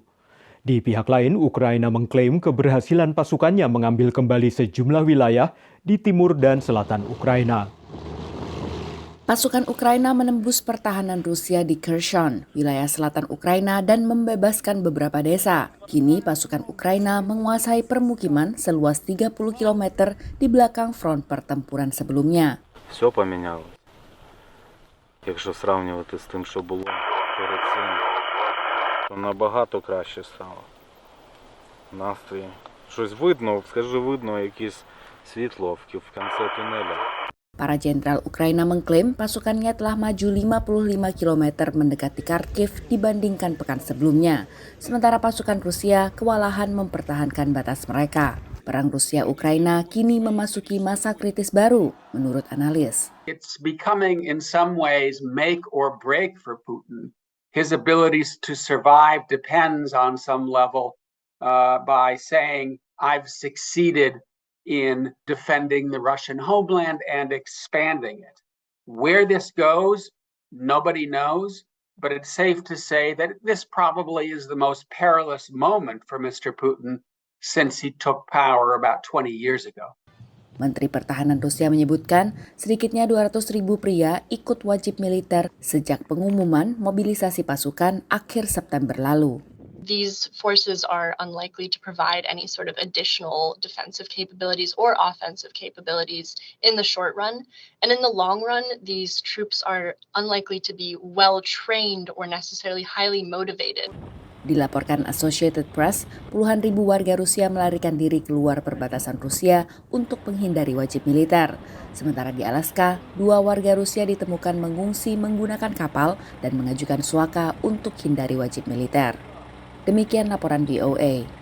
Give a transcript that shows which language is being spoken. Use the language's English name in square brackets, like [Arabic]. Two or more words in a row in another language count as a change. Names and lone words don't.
[Indonesian] Di pihak lain, Ukraina mengklaim keberhasilan pasukannya mengambil kembali sejumlah wilayah di timur dan selatan Ukraina. Pasukan Ukraina menembus pertahanan Rusia di Kherson, wilayah selatan Ukraina, dan membebaskan beberapa desa. Kini pasukan Ukraina menguasai permukiman seluas 30 km di belakang front pertempuran sebelumnya. [Ukrainian] Все помінялось. Якщо сравнювати з тим, що було перед цим, то набагато краще стало. Настрій. Щось видно, видно якесь світло в кінці тунеля. [Indonesian] Para jenderal Ukraina mengklaim pasukannya telah maju 55 km mendekati Kharkiv dibandingkan pekan sebelumnya. Sementara pasukan Rusia kewalahan mempertahankan batas mereka. Perang Rusia-Ukraina kini memasuki masa kritis baru, menurut analis. [English] It's becoming in some ways make or break for Putin. His abilities to survive depends on some level by saying, I've succeeded in defending the Russian homeland and expanding it. Where this goes, nobody knows, but it's safe to say that this probably is the most perilous moment for Mr. Putin since he took power about 20 years ago. [Indonesian] Menteri Pertahanan Rusia menyebutkan sedikitnya 200.000 pria ikut wajib militer sejak pengumuman mobilisasi pasukan akhir September lalu. [English] These forces are unlikely to provide any sort of additional defensive capabilities or offensive capabilities in the short run. And in the long run, these troops are unlikely to be well trained or necessarily highly motivated. [Indonesian] Dilaporkan Associated Press, puluhan ribu warga Rusia melarikan diri keluar perbatasan Rusia untuk menghindari wajib militer. Sementara di Alaska, 2 warga Rusia ditemukan mengungsi menggunakan kapal dan mengajukan suaka untuk hindari wajib militer. Demikian laporan VOA.